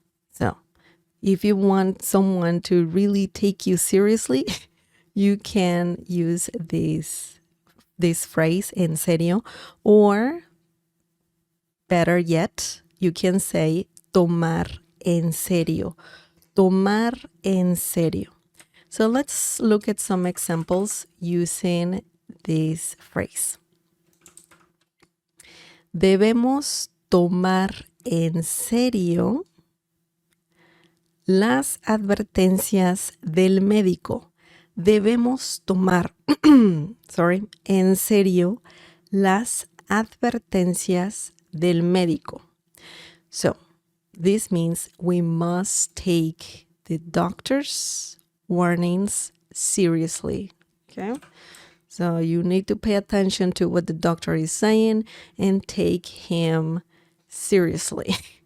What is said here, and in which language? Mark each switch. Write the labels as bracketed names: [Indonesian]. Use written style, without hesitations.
[English] So, if you want someone to really take you seriously, you can use this phrase, [Spanish] en serio, [English] or better yet, you can say [Spanish] tomar en serio. Tomar en serio. [English] So let's look at some examples using this phrase. [Spanish] Debemos tomar en serio las advertencias del médico. Debemos tomar, en serio las advertencias del médico. [English] So, this means we must take the doctor's warnings seriously, okay? So you need to pay attention to what the doctor is saying and take him seriously.